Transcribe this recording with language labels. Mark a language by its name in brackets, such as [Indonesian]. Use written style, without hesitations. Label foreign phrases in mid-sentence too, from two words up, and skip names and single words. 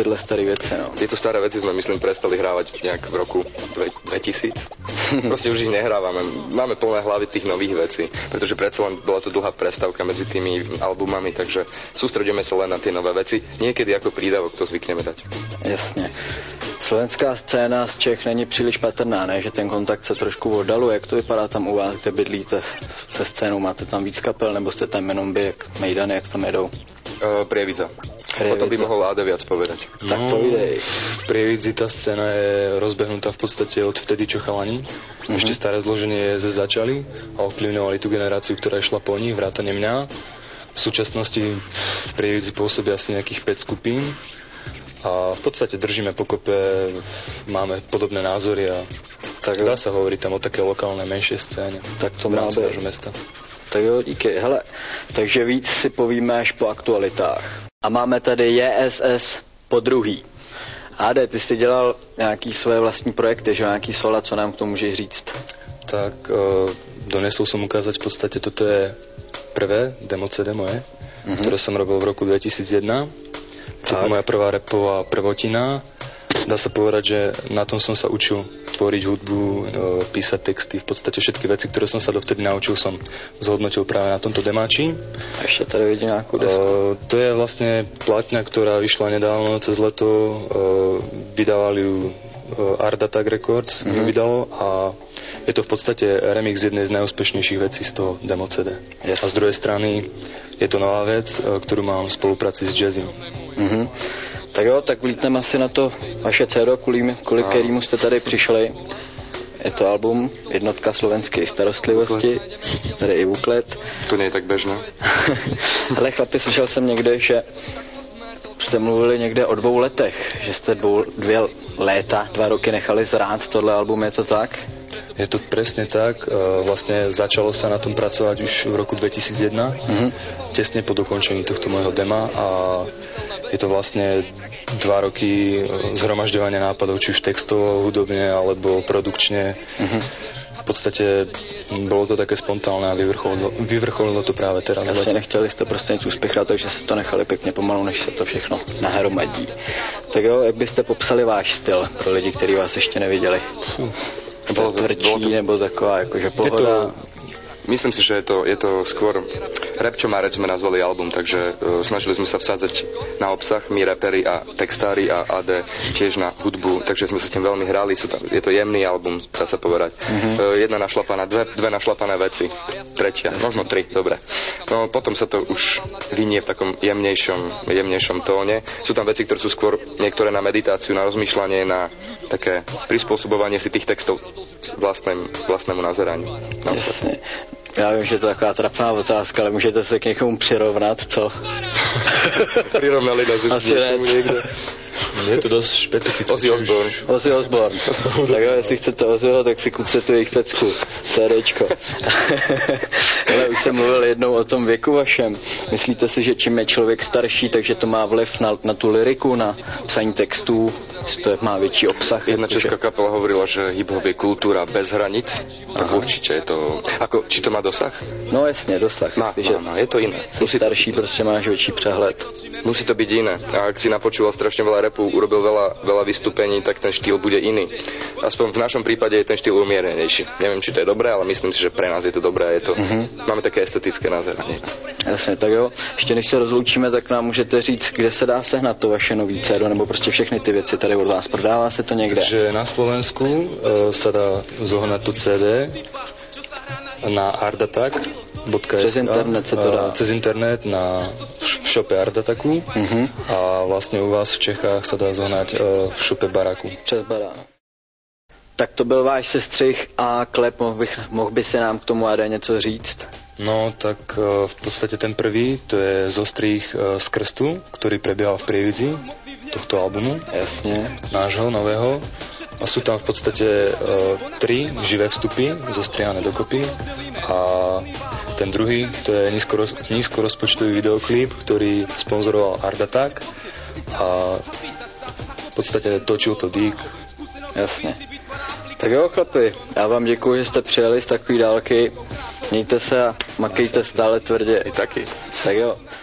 [Czech] Tyhle staré veci, no. [Slovak] Tieto staré veci sme, myslím, prestali hrávať nejak v roku 2000. Proste už ich nehrávame. Máme plné hlavy tých nových vecí, pretože predsa len bola to dlhá prestávka medzi tými albumami, takže sústredíme sa len na tie nové veci. Niekedy ako prídavok to zvykneme dať. [Czech] Jasně. Slovenská scéna z Čech není příliš patrná, ne? Že ten kontakt se trošku oddaluje. Jak to vypadá tam u vás, kde bydlíte se scénou? Máte tam víc kapel, nebo jste tam jenom vy, jak Mejdany, jak tam jedou? [Slovak] Prievidza. O tom by mohol Áde viac povedať. Tak to ide. V Prievidzi tá scéna je rozbehnutá v podstate od vtedy, čo chalani. Ešte staré zloženie začali a ovplyvňovali tú generáciu, ktorá išla po nich, vrátane mňa. V súčasnosti v Prievidzi pôsobí asi nejakých 5 skupín a v podstate držíme pokope, máme podobné názory a tak dá sa hovoriť tam o také lokálnej menšej scéne. Tak to má nášho mesta. [Czech] Tak jo, díky. Hele, takže víc si povíme až po aktualitách. A máme tady JSS po druhý. Ade, ty jsi dělal nějaký svoje vlastní projekty, že nějaký sola, co nám k tomu můžeš říct? [Slovak] Tak donesol som ukázať v podstate, toto je prvé demo CD moje, ktoré som robil v roku 2001. To je moja prvá rapová prvotina dá sa povedať, že na tom som sa učil tvoriť hudbu, písať texty, v podstate všetky veci, ktoré som sa dovtedy naučil, som zhodnotil práve na tomto demáči. A ešte tady vidím nejakú desku. To je vlastne platňa, ktorá vyšla nedávno cez leto, vydávali ju Art Attack Records, ju vydalo a je to v podstate remix jednej z najúspešnejších vecí z toho demo CD. A z druhej strany je to nová vec, ktorú mám v spolupráci s Jazzym. [Czech] Tak jo, tak vlítneme asi na to vaše CD, kvůli kterému jste tady přišli. Je to album Jednotka slovenské starostlivosti, tady i buklet. [Slovak] To nie je tak bežné. [Czech] Hele chlapi, slyšel jsem někde, že jste mluvili někde o 2 letech, že jste 2 léta, 2 roky nechali zrát tohle album, je to tak? [Slovak] Je to presne tak. Vlastne začalo sa na tom pracovať už v roku 2001, tesne po dokončení tohto môjho dema a je to vlastne 2 roky zhromažďovania nápadov, či už textovo, hudobne alebo produkčne. V podstate bolo to také spontánne a vyvrcholilo to práve teraz. [Czech] Asi nechtěli jste prostě nic uspěchat, takže se to nechali pěkně pomalu, než se to všechno nahromadí. Tak jo, jak byste popsali váš styl pro lidi, kteří vás ještě neviděli? Bylo tvrdší, nebo taková jakože pohoda? [Slovak] Myslím si, že je to skôr rap, čo má reč, sme nazvali album, takže snažili sme sa vsádzať na obsah, my raperi a textári a AD tiež na hudbu, takže sme sa s tým veľmi hrali, je to jemný album, dá sa povedať. Jedna našlapaná, dve našlapané veci, tretia, možno 3, dobre. No potom sa to už vynie v takom jemnejšom tóne. Sú tam veci, ktoré sú skôr niektoré na meditáciu, na rozmýšľanie, na také prispôsobovanie si tých textov vlastnému nazeraniu. Jasne. [Czech] Já vím, že je to taková trapná otázka, ale můžete se k někomu přirovnat, co? [Slovak] Prirovnali nás už něčemu někde. Je to dosť špecifické. Ozzy Osbourne. [Czech] Tak jo, jestli chcete Ozzyho, tak si kupte tu jejich pecku. CDčko. Ale už jsem mluvil jednou o tom věku vašem. Myslíte si, že čím je člověk starší, takže to má vliv na tu lyriku, na psaní textů, to má větší obsah? [Slovak] Jedna česká kapela hovorila, že hip-hop je kultúra bez hranic. Tak určite je to... Či to má dosah? [Czech] No jasně, dosah. [Slovak] Má, je to iné. [Czech] Starší prostě máš větší přehled. [Slovak] Musí to byť iné. A ak si napočúval strašne veľa rapu, urobil veľa vystúpení, tak ten štýl bude iný. Aspoň v našom prípade je ten štýl umierenejší. Neviem, či to je dobré, ale myslím si, že pre nás je to dobré. Je to, máme také estetické nazeranie. [Czech] Jasně, tak jo. Ještě než se rozloučíme, tak nám můžete říct, kde se dá sehnat to vaše nový CD, nebo prostě všechny ty věci tady od vás. Prodává se to někde? [Slovak] Takže na Slovensku sa dá zohnať to CD na artattack.sk. [Czech] Přes internet se to dá. [Slovak] Cez internet na šope Art Attacku a vlastne u vás v Čechách sa dá zohnať v šope Baraku. [Czech] Přes Barák. Tak to byl váš sestřih a klep, mohl by se nám k tomu AD něco říct? [Slovak] No, tak v podstate ten prvý, to je zostrih z krstu, ktorý prebiehal v Prievidzi tohto albumu. Jasne. Nášho, nového. A sú tam v podstate 3 živé vstupy zostrihané dokopy a ten druhý, to je nízkorozpočtový videoklip, ktorý sponzoroval Art Attack a v podstate točil to Dík. Jasne. [Czech] Tak jo, chlapi, já vám děkuji, že jste přijeli z takové dálky. Mějte se a makejte stále tvrdě. I taky. Tak jo.